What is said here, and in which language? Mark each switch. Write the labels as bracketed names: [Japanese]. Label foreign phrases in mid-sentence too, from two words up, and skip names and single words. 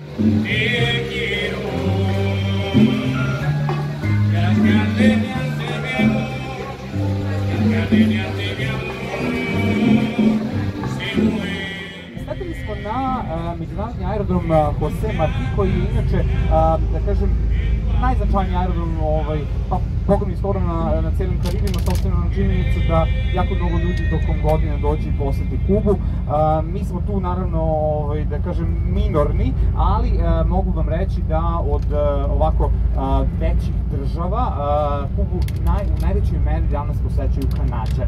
[Spanish] te quiero, gardeniante mi amor, gardeniante mi amor, se muere. [Serbian] Sletili smo na međunarodni aerodrom Jose Marti, koji je inače, da kažem, najznačajniji aerodrom, pa pogledni skoro na cijelim Karibima, s obzirom na činjenicu da jako mnogo ljudi tokom godine dođe i poseti Kubu. Mi smo tu naravno, da kažem, minorni, ali mogu vam reći da od ovako većih država Kubu u najvećoj meri danas posećuju Kanađani.